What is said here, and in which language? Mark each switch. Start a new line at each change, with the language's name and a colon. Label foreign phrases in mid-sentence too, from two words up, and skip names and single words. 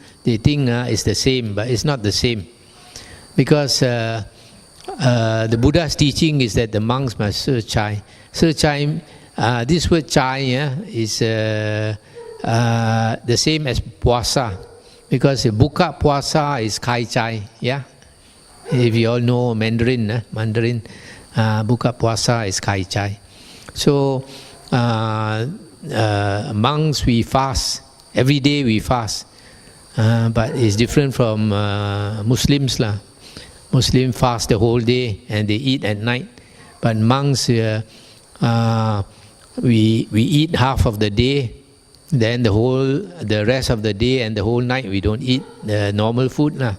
English: They think it's the same, but it's not the same. Because the Buddha's teaching is that the monks must serve chai. Serve chai, this word chai is the same as puasa, because
Malay: buka puasa
English: is
Chinese: 开斋.
English: Yeah, if you all know Mandarin,
Malay: buka puasa
English: is
Chinese: 开斋.
English: So monks, we fast every day. We fast, but it's different from Muslims lah. Muslim fast the whole day and they eat at night, but monks we eat half of the day, then the rest of the day and the whole night we don't eat the normal food lah.